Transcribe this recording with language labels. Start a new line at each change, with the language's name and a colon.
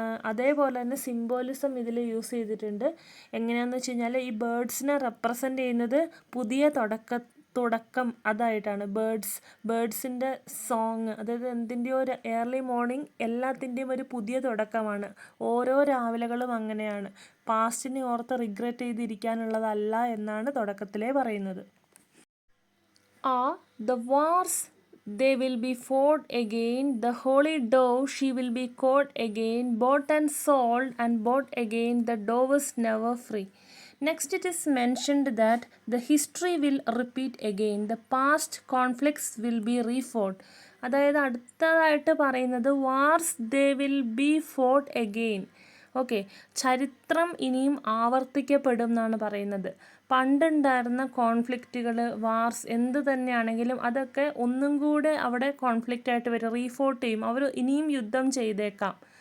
Malayalam: അതേപോലെ തന്നെ സിംബോളിസം ഇതിൽ യൂസ് ചെയ്തിട്ടുണ്ട്. എങ്ങനെയാണെന്ന് വെച്ച് കഴിഞ്ഞാൽ, ഈ ബേർഡ്സിനെ റെപ്രസെൻ്റ് ചെയ്യുന്നത് പുതിയ തുടക്കം അതായിട്ടാണ്. ബേർഡ്സിൻ്റെ സോങ്, അതായത് എന്തിൻ്റെയോ ഒരു ഏർലി മോർണിംഗ്, എല്ലാത്തിൻ്റെയും ഒരു പുതിയ തുടക്കമാണ്. ഓരോ രാവിലെകളും അങ്ങനെയാണ്. പാസ്റ്റിനെ ഓർത്ത് റിഗ്രറ്റ് ചെയ്തിരിക്കാനുള്ളതല്ല എന്നാണ് തുടക്കത്തിലേ പറയുന്നത്.
English: The wars they will be fought again, the holy dove she will be caught again, bought and sold and bought again, the dove is never free. Next it is mentioned that the history will repeat again, the past conflicts will be refought.
Malayalam: അതായത് അടുത്തതായിട്ട് പറയുന്നത്
English: Wars they will be fought again.
Malayalam: Okay, ചരിത്രം ഇനിയും ആവർത്തിക്കപ്പെടും എന്നാണ് പറയുന്നത്. പണ്ടുണ്ടായിരുന്ന കോൺഫ്ലിക്റ്റുകൾ, wars എന്ത് തന്നെയാണെങ്കിലും അതൊക്കെ ഒന്നും കൂടെ അവിടെ കോൺഫ്ലിക്റ്റായിട്ട് വരും, റീഫോട്ട് ചെയ്യും, അവർ ഇനിയും യുദ്ധം ചെയ്തേക്കാം.